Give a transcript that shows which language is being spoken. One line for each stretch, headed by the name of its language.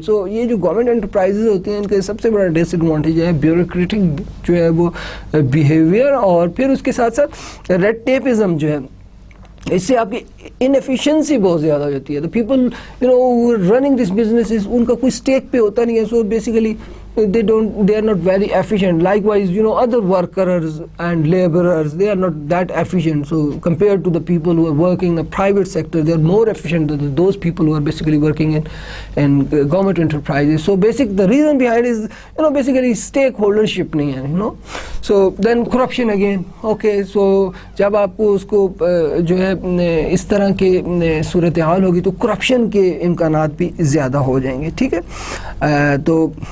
Urdu: So یہ جو government enterprises ہوتی ہیں ان کا سب سے بڑا ڈس ایڈوانٹیج ہے بیوروکریٹک جو ہے وہ بیہیویئر. اور پھر اس کے ساتھ ساتھ ریڈ ٹیپزم جو ہے, اس سے آپ کی انفیشنسی بہت زیادہ ہو جاتی ہے.
English: The people running this businesses,
Urdu: ان کا کوئی اسٹیک پہ ہوتا نہیں ہے.
English: So basically they are not very efficient. Likewise, other workers and laborers, they are not that efficient. So compared to the people who are working in the private sector, they are more efficient than those people who are basically working in government enterprises. So the reason behind is basically stakeholdership
Urdu: نہیں ہے,
English: So then corruption again.
Urdu: Okay, so جب آپ کو اس کو جو ہے اس طرح کے صورتحال ہوگی تو کرپشن کے امکانات بھی زیادہ ہو جائیں گے, ٹھیک ہے. تو